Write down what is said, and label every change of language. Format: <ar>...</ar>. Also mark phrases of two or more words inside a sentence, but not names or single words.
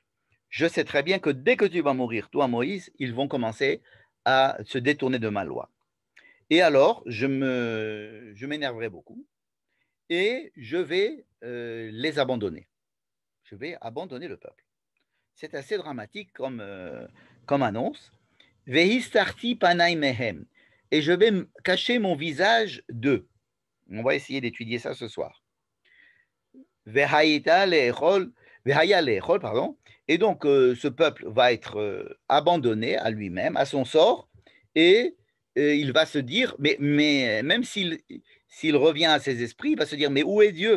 <fr>Je sais très bien que dès que tu vas mourir, toi, Moïse, ils vont commencer à se détourner de ma loi. Et alors, je m'énerverai beaucoup et je vais les abandonner. Je vais abandonner le peuple. C'est assez dramatique comme annonce.</fr> <he>והסתרתי פני מהם.</he> <fr>Et je vais cacher mon visage d'eux. On va essayer d'étudier ça ce soir.</fr> <he>והיה לכל, pardon.</he> <fr>Et donc, ce peuple va être abandonné à lui-même, à son sort, et il va se dire, mais même s'il revient à ses esprits, il va se dire, mais où est Dieu?</fr>